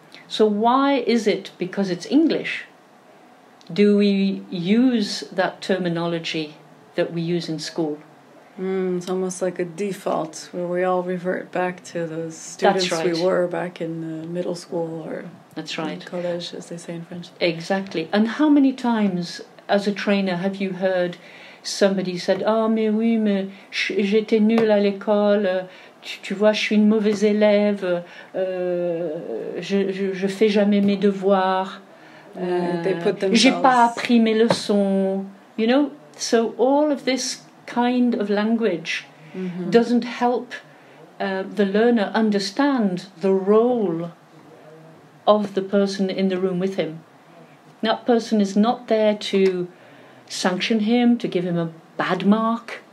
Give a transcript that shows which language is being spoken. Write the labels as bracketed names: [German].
[English] So why is it, because it's English, do we use that terminology that we use in school? It's almost like a default where we all revert back to those students That's right. we were back in middle school or That's right. college, as they say in French. Exactly. And how many times, as a trainer, have you heard somebody said, [French] ah mais oui, mais j'étais nulle à l'école, tu vois, je suis une mauvaise élève, je fais jamais mes devoirs, j'ai pas appris mes leçons, [English] you know. So all of this kind of language doesn't help the learner understand the role of the person in the room with him. That person is not there to sanction him, to give him a bad mark.